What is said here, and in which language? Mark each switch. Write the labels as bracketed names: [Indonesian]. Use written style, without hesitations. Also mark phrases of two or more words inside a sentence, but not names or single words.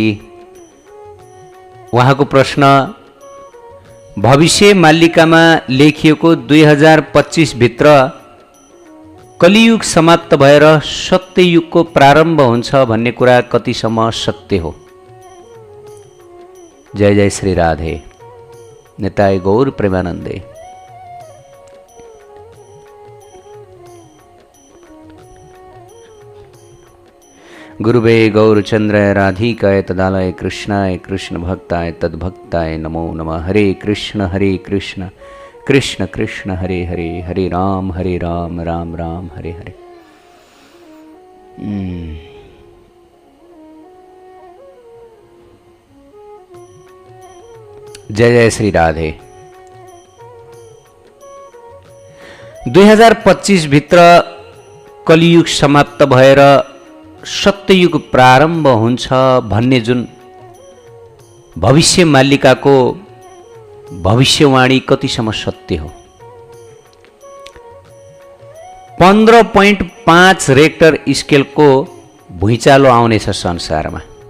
[Nepali] उहाँको प्रश्न भविष्य मल्लिकामा लेखिएको 2025 भित्र कलियुग समाप्त भएर सत्ययुगको प्रारम्भ हुन्छ भन्ने कुरा कतिसम्म सत्य हो? [Sanskrit] जय जय श्री राधे, निताय गौर प्रेमानंदे। गुरुवे गौरचंद्राय राधिकाय तदालय कृष्णाय कृष्ण भक्ताय तद्भक्ताय नमो नमः। हरे कृष्ण कृष्ण कृष्ण हरे हरे, हरे राम राम राम हरे हरे। जय जय श्री राधे। [Nepali] 2025 भित्र कलियुग समाप्त भएर सत्ययुग प्रारम्भ हुन्छ भन्ने जुन भविष्य मल्लिकाको भविष्यवाणी कतिसम्म सत्य हो? 15.5 रेक्टर स्केलको भुइँचालो आउनेछ संसारमा।